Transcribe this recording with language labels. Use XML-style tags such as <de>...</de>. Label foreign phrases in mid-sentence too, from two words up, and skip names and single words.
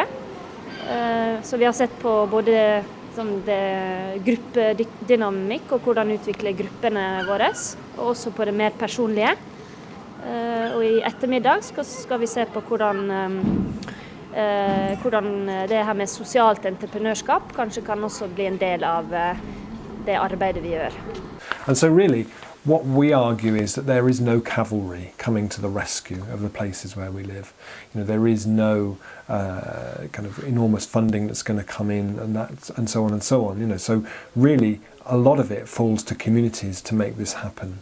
<no>Så vi har sett på både gruppedynamikk og hvordan utvikle gruppene våre, og også på det mer personlige. Og i ettermiddag skal vi se på hvordan det her med sosialt entreprenørskap kanskje kan også bli en del av det arbeidet vi gjør.</no> <en>And so really, what we argue is that there is no cavalry coming to the rescue of the places where we live. You know, there is no kind of enormous funding that's going to come in, and so on and so on. You know, so really, a lot of it falls to communities to make this happen.</en>